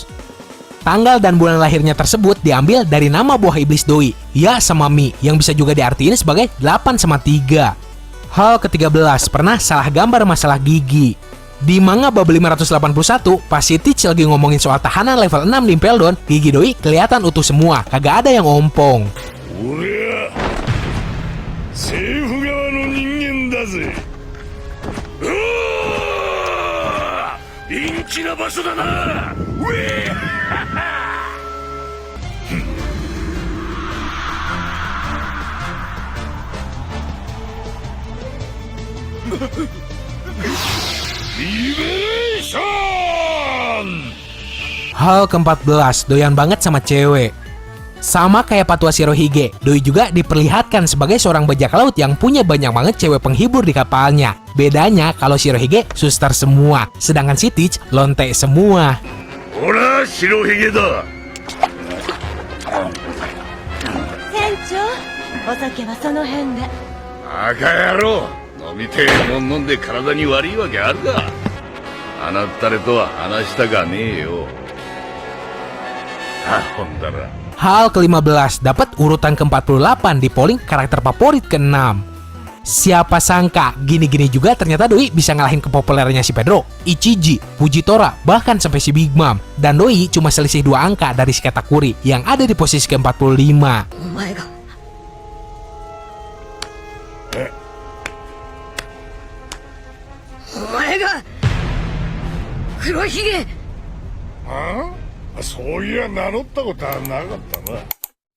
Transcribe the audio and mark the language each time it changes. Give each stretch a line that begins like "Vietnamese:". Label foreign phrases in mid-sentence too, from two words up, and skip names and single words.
Indonesian: Tanggal dan bulan lahirnya tersebut diambil dari nama buah iblis Doi, Ya sama Mi, yang bisa juga diartiin sebagai 8 sama 3. Hal ke-13, pernah salah gambar masalah gigi. Di manga bab 581, pas si Teach lagi ngomongin soal tahanan level 6 di Impel Down, gigi Doi kelihatan utuh semua, kagak ada yang ompong.
Japanese: 俺は政府側の人間だぜ。うわー陰気な場所だな。うえリベレーション。
Indonesian: Hal ke-14, doyan banget sama cewek. Sama kayak Patua Shirohige, Doi juga diperlihatkan sebagai seorang bajak laut yang punya banyak banget cewek penghibur di kapalnya. Bedanya kalau Shirohige suster semua, sedangkan si Teach lonte semua.
Japanese: ほら白ひげだ。船長、お酒はその辺で。バカ野郎、飲みてえもん飲んで体に悪いわけあるか。あなたれとは話したかねえよ。あ、ほんだら。
Indonesian: Hal ke-15, dapat urutan ke-48 di polling karakter favorit ke-6. Siapa sangka, gini-gini juga ternyata Doi bisa ngalahin kepopulernya si Pedro, Ichiji, Fujitora, bahkan sampai si Big Mom. Dan Doi cuma selisih 2 angka dari si Katakuri yang ada di posisi ke-45.
Japanese: お前が。お前が黒ひげ。ああ、そういや名乗ったことはなかったな。